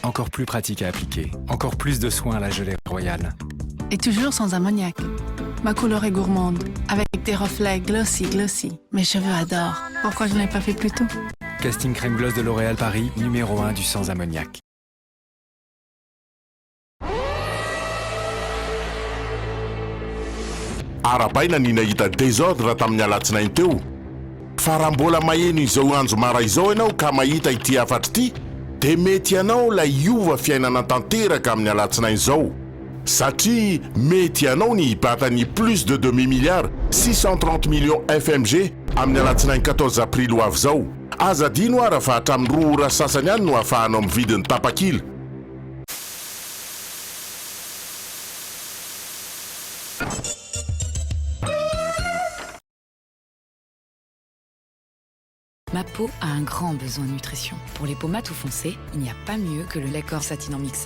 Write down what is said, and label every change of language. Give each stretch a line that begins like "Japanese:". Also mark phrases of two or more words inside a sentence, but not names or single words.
French: Encore plus pratique à appliquer, encore plus de soins à la gelée royale. Et toujours sans ammoniac. Ma couleur est gourmande, avec des reflets glossy. Mes cheveux adorent. Pourquoi je ne l'ai pas fait plus tôt? Casting Crème Gloss de L'Oréal Paris, numéro 1 du sans ammoniac.
Malagasy: Arabaina ny nahita désordre raha tamin'ny alatsinainy teo. Fa raha mbola maheno izao andro mara izao ianao ka mahita ity afatra ity, dia mety ianao lay iova fiainana tanteraka amin'ny alatsinainy izao. Satria mety ianao ny hibatany
French: plus de 2 milliards 630 millions
Malagasy: FMG amin'ny alatsinainy 14 avril ho avy izao. Aza dino ara fa hatramin'ny 2 ora sasany ihany no ahafahanao amin'ny vidiny tapakila.
French: Ma peau a un grand besoin de nutrition. Pour les peaux mates ou foncées, il n'y a pas mieux que le lait corps Satinant Mixa.